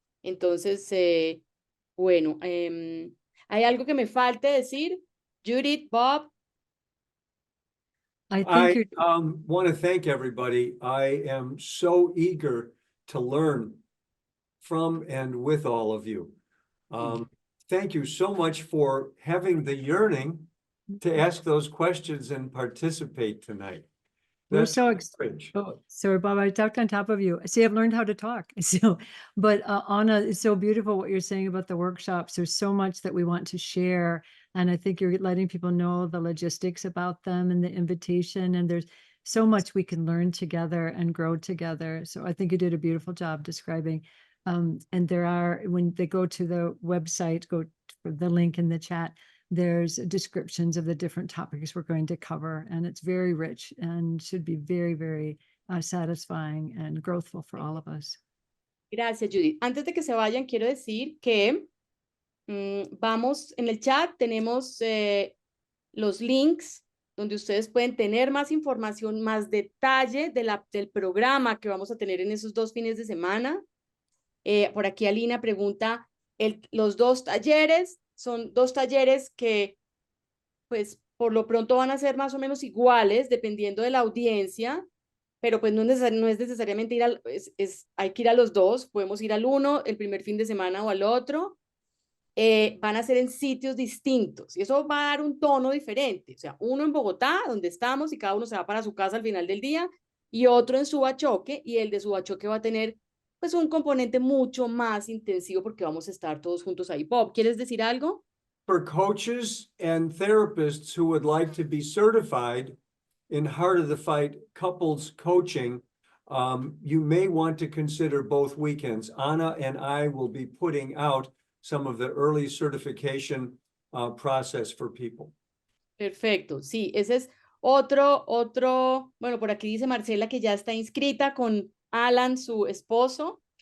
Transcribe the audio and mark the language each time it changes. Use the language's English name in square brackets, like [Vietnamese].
[Spanish] Entonces, bueno, ¿hay algo que me falte decir? Judith, Bob. [English] I think I you're want to thank everybody. I am so eager to learn from and with all of you. Thank you so much for having the yearning to ask those questions and participate tonight. We're That's so courage. Oh, sorry, Bob, I talked on top of you. See, I've learned how to talk. So, but Anna, it's so beautiful what you're saying about the workshops. There's so much that we want to share. And I think you're letting people know the logistics about them and the invitation. And there's so much we can learn together and grow together. So I think you did a beautiful job describing. And there are, when they go to the website, go to the link in the chat, there's descriptions of the different topics we're going to cover, and it's very rich and should be very, very satisfying and growthful for all of us. [Spanish] Gracias, Judith. Antes de que se vayan, quiero decir que vamos en el chat, tenemos los links donde ustedes pueden tener más información, más detalle del programa que vamos a tener en esos 2 fines de semana. Por aquí Alina pregunta, los 2 talleres son 2 talleres que pues por lo pronto van a ser más o menos iguales dependiendo de la audiencia, pero pues no es necesariamente ir hay que ir a los 2, podemos ir al uno el primer fin de semana o al otro. Van a ser en sitios distintos y eso va a dar un tono diferente, o sea, uno en Bogotá, donde estamos, y cada uno se va para su casa al final del día, y otro en Subachoque, y el de Subachoque va a tener pues un componente mucho más intensivo porque vamos a estar todos juntos ahí. Bob, ¿quieres decir algo? [English] For coaches and therapists who would like to be certified in Heart of the Fight couples coaching, you may want to consider both weekends. Anna and I will be putting out some of the early certification process for people. [Spanish] Perfecto, sí, ese es otro, bueno, por aquí dice Marcela que ya está inscrita con Alan, su esposo.